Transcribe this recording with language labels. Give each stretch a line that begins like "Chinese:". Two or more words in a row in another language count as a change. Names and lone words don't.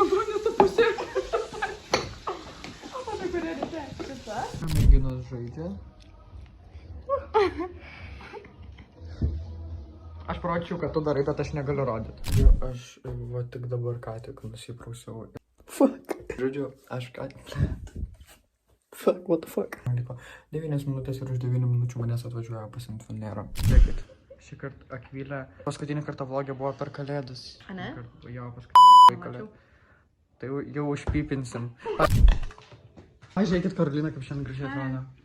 Lithuanian: Merginos žaidžia. Aš parodyčiau, kad tu darai, bet aš negaliu rodyti. Aš va tik dabar ką tik nusiprausiau. Fuck. Žodžiu, aš ką tik...
English: Fuck, what the fuck.
Lithuanian: 9 minutės ir už 9 minučių manęs atvažiuoja pasiimti Funero. Žiūrėkit, šį kartą Akvilė. Paskutinį kartą vlogė buvo per Kalėdas. A ne? Jo, paskutinį Kalėdas. Tai jau užpypinsim. Ai, žiūrėkit, Karolina, kaip šiandien gražiai atrodo.